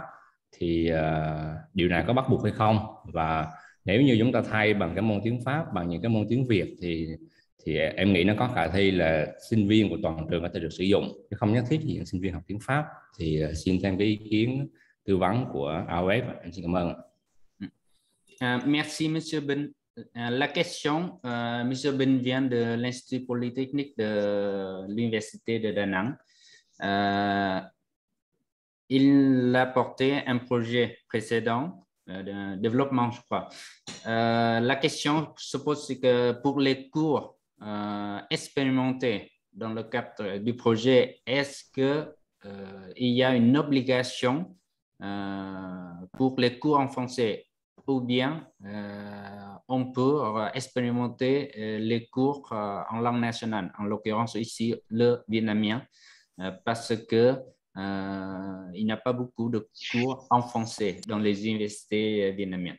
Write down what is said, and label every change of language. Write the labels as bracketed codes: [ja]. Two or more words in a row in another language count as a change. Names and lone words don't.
[vi] Thì điều này có bắt buộc hay không, và nếu như chúng ta thay bằng cái môn tiếng Pháp bằng những cái môn tiếng Việt thì em nghĩ nó có khả thi là sinh viên của toàn trường có thể được sử dụng, chứ không nhất thiết những sinh viên học tiếng Pháp. Thì xin thêm cái ý kiến tư vấn của AOF. Em xin cảm ơn. [fr] Merci Monsieur Bình. la question, M. Ben vient de l'Institut Polytechnique de l'Université de Da Nang. Il a porté un projet précédent de développement, je crois. La question se pose, c'est que pour les cours expérimentés dans le cadre du projet, est-ce qu'il y a une obligation pour les cours en français ou bien on peut expérimenter les cours en langue nationale, en l'occurrence ici le vietnamien, parce que il n'y a pas beaucoup de cours en français dans les universités vietnamiennes.